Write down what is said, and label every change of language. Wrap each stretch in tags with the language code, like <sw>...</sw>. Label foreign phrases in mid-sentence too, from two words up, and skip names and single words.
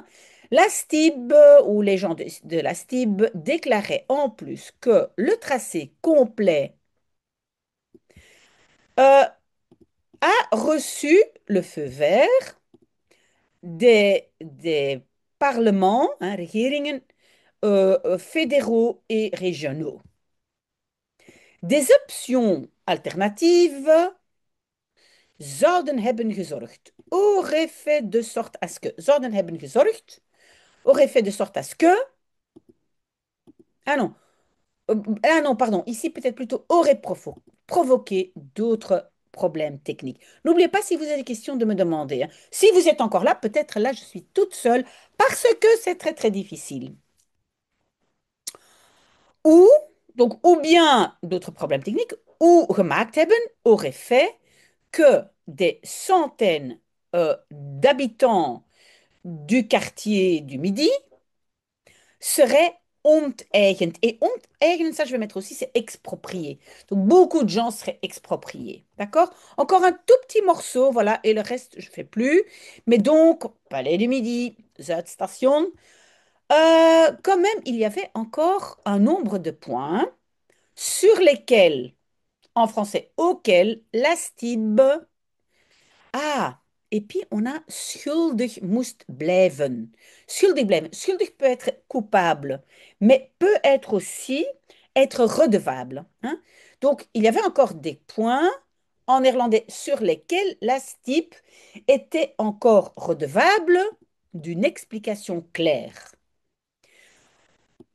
<fr>La STIB ou les gens de la STIB déclaraient en plus que le tracé complet euh, a reçu le feu vert des parlements, hein, regeringen, fédéraux et régionaux. Des options alternatives</fr> <nl>zouden hebben gezorgd,</nl> <fr>aurait fait de sorte à ce que,</fr> <nl>zouden hebben gezorgd,</nl> <fr>aurait fait de sorte à ce que, ah non, ah non, pardon, ici peut-être plutôt aurait provoqué d'autres problèmes techniques. N'oubliez pas si vous avez des questions de me demander. Hein. Si vous êtes encore là, peut-être là je suis toute seule parce que c'est très très difficile. Ou, donc, ou bien d'autres problèmes techniques, ou</fr> <nl>gemaakt hebben,</nl> <fr>aurait fait que des centaines d'habitants du quartier du Midi seraient onteigend. Et onteigend, ça je vais mettre aussi, c'est exproprié. Donc beaucoup de gens seraient expropriés. D'accord? Encore un tout petit morceau, voilà, et le reste, je ne fais plus. Mais donc, Palais du Midi, Zuidstation, quand même, il y avait encore un nombre de points sur lesquels, en français, auquel la STIB. Ah, et puis on a</fr> <nl>schuldig moest blijven. Schuldig blijven.</nl> <fr>Schuldig peut être coupable, mais peut être aussi être redevable. Hein. Donc, il y avait encore des points en néerlandais sur lesquels la STIB était encore redevable d'une explication claire.</fr>